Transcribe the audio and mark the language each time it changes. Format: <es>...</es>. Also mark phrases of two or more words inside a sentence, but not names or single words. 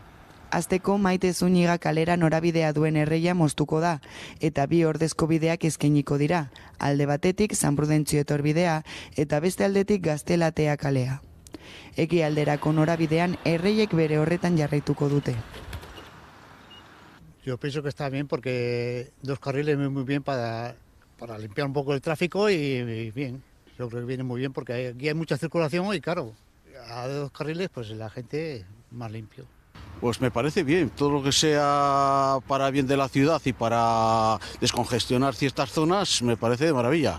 <eu>Azteko Maite Zúñiga kalera norabidea duen erreia moztuko da, eta bi ordezko bideak eskainiko dira, alde batetik San Prudentzio etorbidea eta beste aldetik Gaztelatea kalea. Ekialderako norabidean erreiek bere horretan jarraituko dute.</eu> <es>Yo pienso que está bien porque 2 carriles muy bien para limpiar un poco el tráfico y bien. Yo creo que viene muy bien porque aquí hay mucha circulación y claro, a 2 carriles pues la gente más limpio. Pues me parece bien, todo lo que sea para bien de la ciudad y para descongestionar ciertas zonas me parece de maravilla.</es>